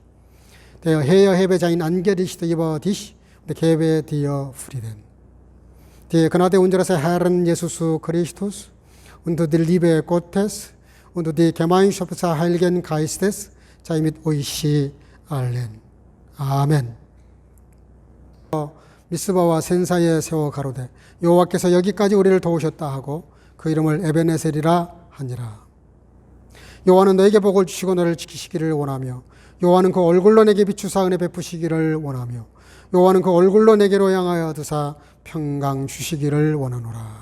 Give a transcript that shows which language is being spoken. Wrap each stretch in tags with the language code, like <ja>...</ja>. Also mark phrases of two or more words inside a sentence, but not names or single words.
<de>Der Herr hebe sein Angesicht über dich und gebe dir Frieden. Die Gnade unseres Herrn Jesus Christus und die Liebe Gottes und die Gemeinschaft des Heiligen Geistes sei mit euch allen.</de> <ko>아멘. 미스바와 센 사이에 세워 가로되 여호와께서 여기까지 우리를 도우셨다 하고 그 이름을 에베네셀이라 하니라. 여호와는 너에게 복을 주시고 너를 지키시기를 원하며 여호와는 그 얼굴로 내게 비추사 은혜 베푸시기를 원하며 여호와는 그 얼굴로 내게로 향하여 드사 평강 주시기를 원하노라.</ko>